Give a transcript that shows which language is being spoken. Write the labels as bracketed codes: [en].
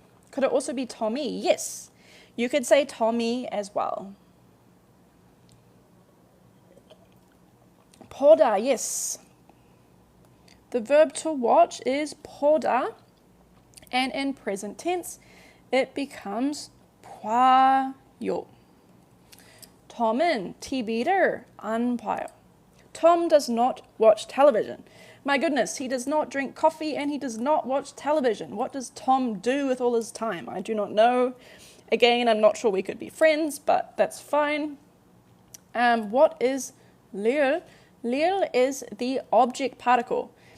[en] Could it also be Tommy? Yes, you could say Tommy as well. 보다, yes. The verb to watch is 보다, and in present tense, it becomes 봐요. [ko] Tom은 TV를 안 봐요. [en] Tom does not watch television. My goodness, he does not drink coffee and he does not watch television. What does Tom do with all his time? I do not know. Again, I'm not sure we could be friends, but that's fine. What is lir? Lir is the object particle.